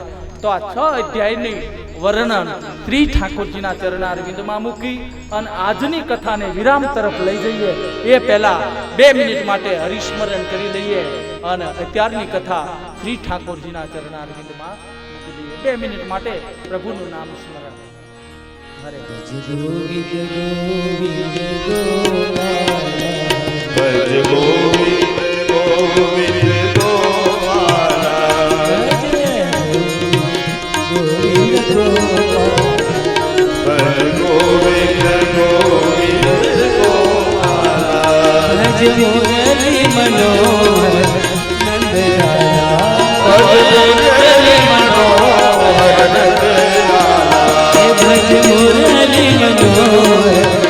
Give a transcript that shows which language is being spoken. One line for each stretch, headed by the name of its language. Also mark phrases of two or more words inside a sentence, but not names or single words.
Gujarati: તો આ 6 અધ્યાયની વર્ણન શ્રી ઠાકોરજીના ચરણારવિંદમાં મૂકી અને આજની કથાને વિરામ તરફ લઈ જઈએ એ પહેલા 2 મિનિટ માટે હરિસ્મરણ કરી લઈએ અને અત્યારની કથા શ્રી ઠાકોરજીના ચરણારવિંદમાં મૂકી દઈએ. 2 મિનિટ માટે પ્રભુનું નામ સ્મરણ. હરે
Hindi: ગોવિંદ ગોવિંદ ગોપાલ, भज गोविंद गोविंद मुरली मनोहर नंदलाला, मुरली मनोहर नंदलाला, भज मुरली मनोहर